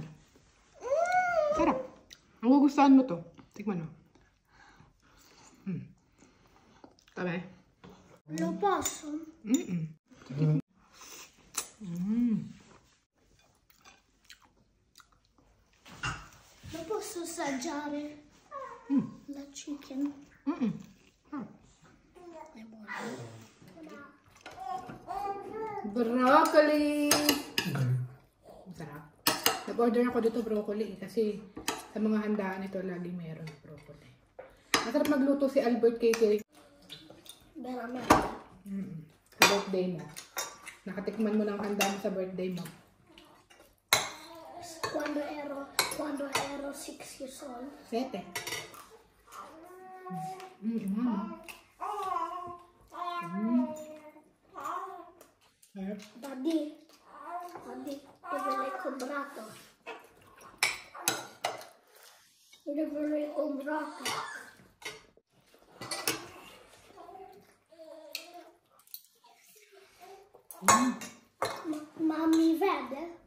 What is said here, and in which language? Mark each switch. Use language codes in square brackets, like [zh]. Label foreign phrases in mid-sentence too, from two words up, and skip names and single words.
[tl] Sarap. Ang gugustuhan mo to. Tikman mo. Tabi. [it] Lo posso? Lo posso assaggiare la chicken? È buono. Broccoli! [tl] Sarap. Nag-order ako dito broccoli kasi sa mga handaan ito lagi meron broccoli. Masarap magluto si Albert Catering. [it] Veramente. [tl] Sa birthday mo. Nakatikman mo ng handa mo sa birthday mo. [it] Quando ero 6 [en] years old. [it] 7. Daddy, dove l'hai comprato? Dove l'hai comprato? Ma mi vede?